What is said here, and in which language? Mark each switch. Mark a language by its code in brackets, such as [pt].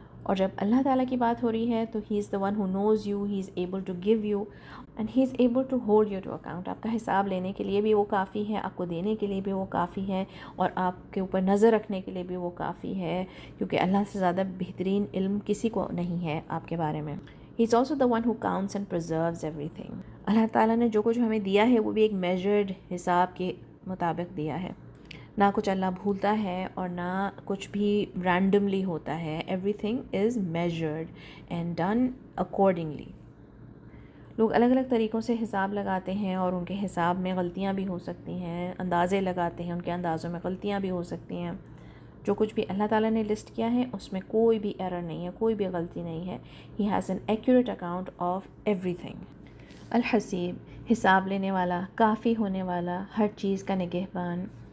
[ur] اور جب اللہ تعالیٰ کی بات ہو رہی ہے تو [en] He is the one who knows you, he is able to give you and he is able to hold you to account. [ur] آپ کا حساب لینے کے لیے بھی وہ کافی ہے، آپ کو دینے کے لیے بھی وہ کافی ہے، اور آپ کے اوپر نظر رکھنے کے لیے بھی وہ کافی ہے، کیونکہ اللہ سے زیادہ بہترین علم کسی کو نہیں ہے آپ کے بارے میں. [en] He is also the one who counts and preserves everything. [ur] اللہ تعالیٰ نے جو کچھ ہمیں دیا ہے وہ بھی ایک میجرڈ حساب کے مطابق دیا ہے. نہ کچھ اللہ بھولتا ہے اور نہ کچھ بھی رینڈملی ہوتا ہے. [en] Everything is measured and done accordingly. [ur] لوگ الگ الگ طریقوں سے حساب لگاتے ہیں، اور ان کے حساب میں غلطیاں بھی ہو سکتی ہیں، اندازے لگاتے ہیں، ان کے اندازوں میں غلطیاں بھی ہو سکتی ہیں. جو کچھ بھی اللہ تعالیٰ نے لسٹ کیا ہے اس میں کوئی بھی ایرر نہیں ہے، کوئی بھی غلطی نہیں ہے. [en] He has an accurate account of everything. [ur] Haseeb حساب لینے والا، کافی ہونے والا، ہر چیز کا نگہبان.